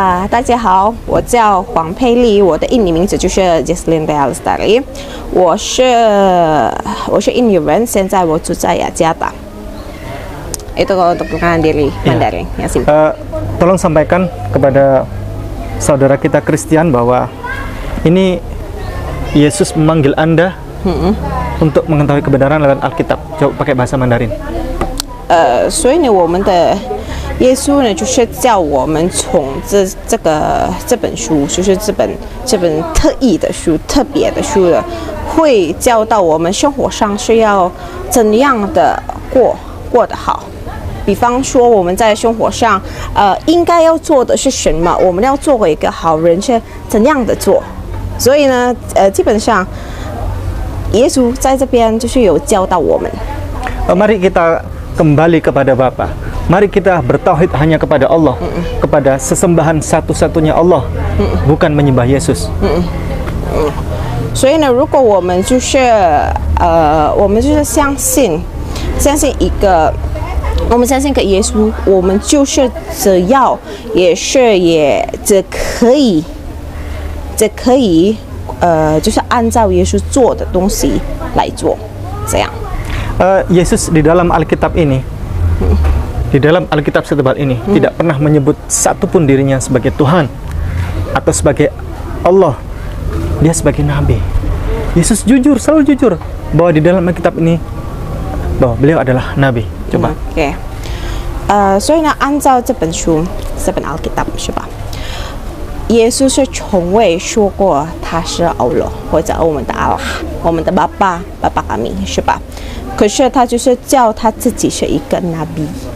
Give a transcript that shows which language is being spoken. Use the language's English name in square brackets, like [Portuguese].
[Chinese] 大家好，我叫黄佩丽，我的印尼名字就是 Jesslyn Dealstari， 我是印尼人，现在我住在雅加达。 [Indonesian] Itu kalau untuk perkenalan diri Mandarin. Tolong sampaikan kepada saudara kita Kristen bahwa ini Yesus memanggil Anda untuk mengetahui kebenaran lewat Alkitab. Coba pakai bahasa Mandarin. [Chinese] 所以呢，我们的耶稣呢，就是叫我们从这本书，就是这本特意的书、特别的书的，会教到我们生活上是要怎样的过得好。比方说，我们在生活上，应该要做的是什么？我们要做一个好人是怎样的做？所以呢，基本上，耶稣在这边就是有教导我们。 [Indonesian] Mari kita kembali kepada Bapa. Mari kita bertauhid hanya kepada Allah, kepada sesembahan satu-satunya Allah, bukan menyembah Yesus. [Chinese] 所以呢，如果我们就是相信一个，我们相信一个耶稣，我们就是只要只可以就是按照耶稣做的东西来做，这样。 [Indonesian] Yesus di dalam Alkitab ini, di dalam Alkitab setebal ini tidak pernah menyebut satupun dirinya sebagai Tuhan atau sebagai Allah. Dia sebagai Nabi. Yesus jujur, selalu jujur bahwa di dalam Alkitab ini bahwa beliau adalah Nabi. Coba. [English] OK。 [Chinese] 所以呢，按照这本书，这本 Alkitab 是吧？耶稣是从未说过他是Allah或者我们的阿拉，我们的爸爸 [Indonesian] kami [Chinese] 是吧？可是他就是叫他自己是一个 Nabi，